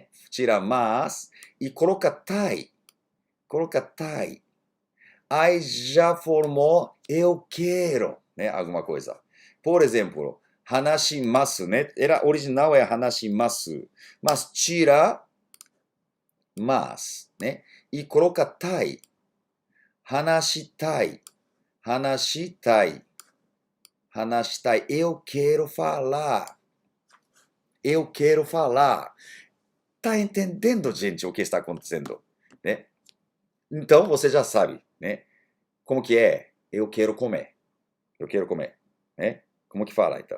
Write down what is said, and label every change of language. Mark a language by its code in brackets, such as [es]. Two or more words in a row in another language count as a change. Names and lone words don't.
[pt] Tira mas e coloca tai, aí já formou eu quero, né? Alguma coisa. Por exemplo, hanashimasu, né? Original é hanashimasu, mas tira mas, né? E coloca tai. [ja] 話したい、話したい、話したい. [pt] Eu quero falar. Eu quero falar. Tá entendendo, gente, o que está acontecendo, né? Então você já sabe, né? Como que é? Eu quero comer. Eu quero comer, né? Como que fala, então?